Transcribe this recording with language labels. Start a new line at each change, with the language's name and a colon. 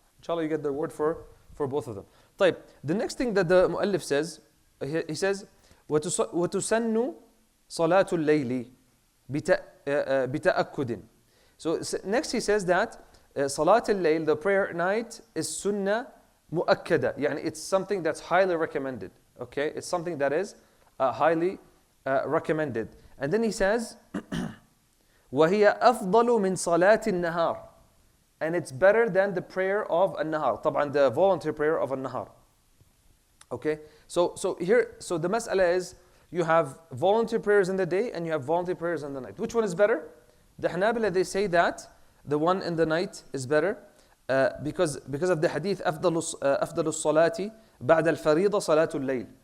English: Inshallah you get the word for both of them. طيب, the next thing that the muallif says, he says,
Arabic: وتسن صلاة الليل بتأكد.
English: So next he says that Salat al-Layl, the prayer at night, is sunnah mu'akkada. It's something that's highly recommended. Okay? It's something that is highly recommended. And then he says,
Arabic: وَهِيَ أَفْضَلُ مِنْ صَلَاةِ النَّهَارِ.
English: And it's better than the prayer of an-nahar. طبعا the voluntary prayer of an-nahar. Okay? So the mas'ala is, you have voluntary prayers in the day and you have voluntary prayers in the night. Which one is better? The Hanabila, they say that the one in the night is better because of the hadith
Arabic: أفضل الصلاة بعد الفريضة صلاة الليل.